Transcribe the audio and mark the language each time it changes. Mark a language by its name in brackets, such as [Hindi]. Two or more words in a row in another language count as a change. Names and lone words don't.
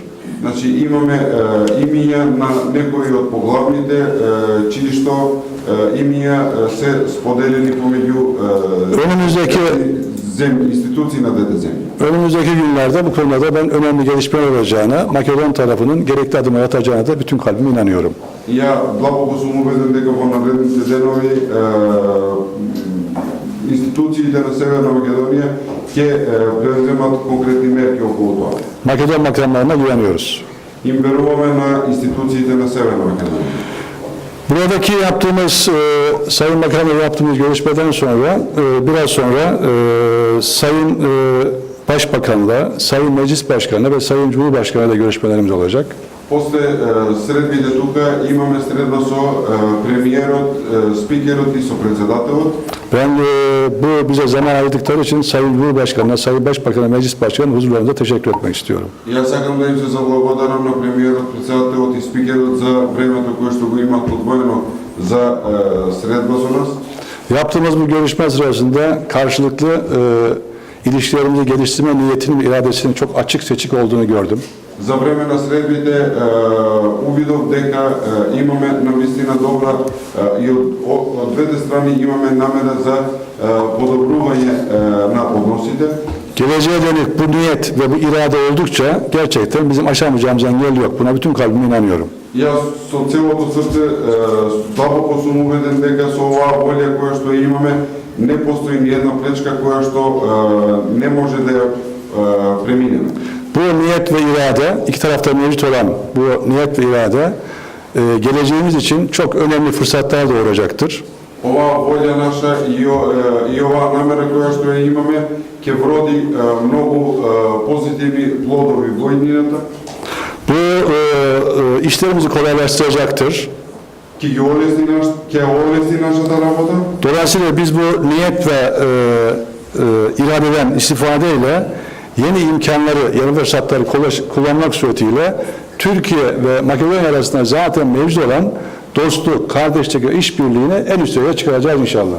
[Macedonian] Значи имаме имиња на некои од поглавните чии што имиња се споделени помеѓу институции на двете земји. [Turkish] Önümüzdeki günlerde bu konuda ben önemli gelişmeler olacağına, Makedon tarafının gerekli adımı atacağına da bütün kalbime inanıyorum. [Macedonian] Ја длабоко сум убеден дека во наредните денови институциите на Северна Македонија ќе преземат конкретни мерки околу тоа. [Turkish] Makedon makamlarına güveniyoruz. [Macedonian] Им веруваме на институциите на Северна Македонија. [Turkish] Buradaki yaptığımız, Sayın Bakan'la yaptığımız görüşmeden sonra, biraz sonra Sayın Başbakan'la, Sayın Meclis Başkan'la ve Sayın Cumhurbaşkanı'yla görüşmelerimiz olacak. [Macedonian] После средбите тука имаме средба со премиерот, спикерот и со председателот. [Turkish] Ben bu bize zaman ayırdıkları için Sayın Cumhurbaşkanı'na, Sayın Başbakan'a, Meclis Başkanı'nın huzurlarında teşekkür etmek istiyorum. [Macedonian] Јас сакам да им се заблагодарам на премиерот, председателот и спикерот за времето кое што го имаат одвоено за средба со нас. [Turkish] Yaptığımız bu görüşme sırasında karşılıklı ilişkilerimizi geliştirme niyetinin ve iradesinin çok açık seçik olduğunu gördüm. [Macedonian] За време на средбите увидов дека имаме навистина добра и од двете страни имаме намера за подобрување на односите. [Turkish] Geleceğe dönük bu niyet ve bu irade oldukça gerçekten bizim aşamayacağımız engel yok. Buna bütün kalbime inanıyorum. [Macedonian] Јас со целото срце длабоко сум убеден дека со оваа волја која што имаме не постои ни една пречка која што не може да ја преминеме. [Turkish] Bu niyet ve irade, iki tarafta mevcut olan bu niyet ve irade geleceğimiz için çok önemli fırsatlar doğuracaktır. [Macedonian] Оваа волја наша и оваа намера која што ја имаме ќе вроди многу позитивни плодови во иднината. [Turkish] Bu işlerimizi kolaylaştıracaktır. [Macedonian] Ќе олесни нашата работа. [Turkish] Dolayısıyla biz bu niyet ve iradeden istifadeyle yeni imkanları, yeni fırsatları kullanmak suretiyle Türkiye ve Makedonya arasında zaten mevcut olan dostluk, kardeşlik ve işbirliğini en üst seviyeye çıkaracağız inşallah.